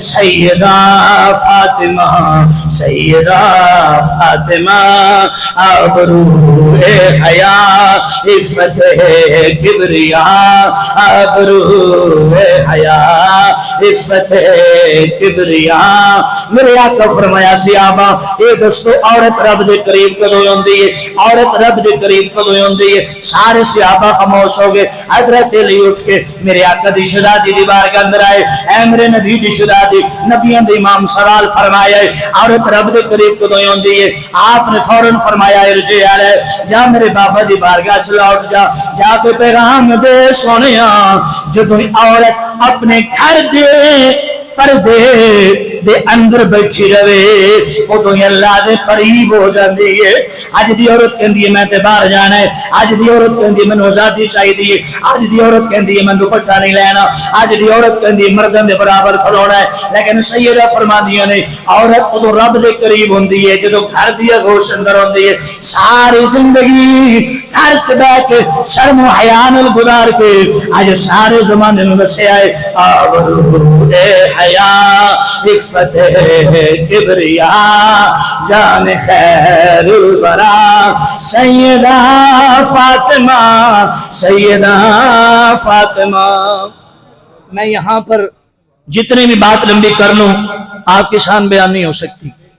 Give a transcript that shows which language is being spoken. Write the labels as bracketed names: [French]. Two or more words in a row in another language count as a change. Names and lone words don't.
[Urdu] سیدہ فاطمہ, سیدہ فاطمہ, آبرو حیا عفت کبریا, آبرو حیا عفت کبریا. [Punjabi] میرے آقا فرمایا صحابہ اے دوستو عورت رب دے قریب کدوں ہوندی ہے, عورت رب دے قریب کدوں ہوندی ہے. سارے صحابہ خاموش ہو گئے. حضرت علی اٹھ کے میرے آقا دی شہزادی دی بارگاہ اندر آئے, اے میرے نبی دی شہزادی, نبیوں دے امام سوال فرمایا ہے عورت رب دے قریب کدوں ہوندی ہے. آپ نے فوراً فرمایا [Arabic] ارجع علی, [Punjabi] جا میرے بابا دی بارگاہ چ لوٹ جا, جا کے پیغام دے سونیا جدوں عورت اپنے گھر دے پردے دے اندر بیٹھی رہے ادو ہی اللہ دے قریب ہو جاندی ہے۔ اج دی عورت کہندی ہے میں تے باہر جانا ہے، اج دی عورت کہندی ہے مینوں آزادی چاہیے، اج دی عورت کہندی ہے میں دوپٹہ نہیں لینا، اج دی عورت کہندی ہے مردوں دے برابر کھلونا ہے۔ لیکن سیدہ فرماندیاں نے عورت ادو رب دے قریب ہوندی ہے جدو گھر دی گوش اندر ہوندی ہے۔ ساری زندگی گھر چ بیٹھ کے شرم و حیا نال گزار کے اج سارے زمانے نوں دسیا ہے آبرو اے حیا عفت کبریا جان خیر الورا سیدہ فاطمہ سیدہ فاطمہ۔ [Urdu] میں یہاں پر جتنے بھی بات لمبی کر لوں آپ کی شان بیان نہیں ہو سکتی۔